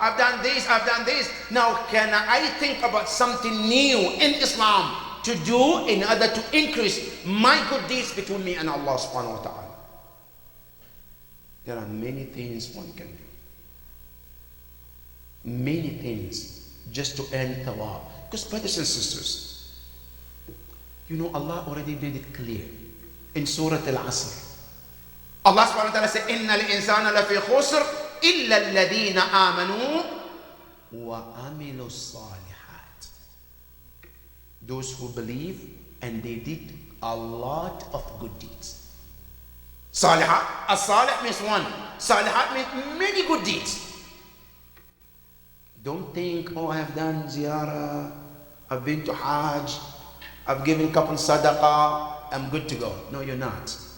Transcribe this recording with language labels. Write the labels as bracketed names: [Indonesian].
[English] I've done this, I've done this. Now can I think about something new in Islam to do in order to increase my good deeds between me and Allah subhanahu wa ta'ala? There are many things one can do. Many things just to earn thawab. Because brothers and sisters, you know Allah already made it clear in Surah Al-Asr. Allah subhanahu wa ta'ala said, [Arabic] إِنَّ الْإِنسَانَ لَفِي خُسْرٍ إِلَّا الَّذِينَ آمَنُوا وَعَمِلُوا الصَّالِحَاتِ. [English] Those who believe and they did a lot of good deeds. Salihat, as-salih means one. Salihat means many good deeds. Don't think, oh, I have done ziyarah, I've been to Hajj, I've given a couple sadaqah, I'm good to go. No, you're not.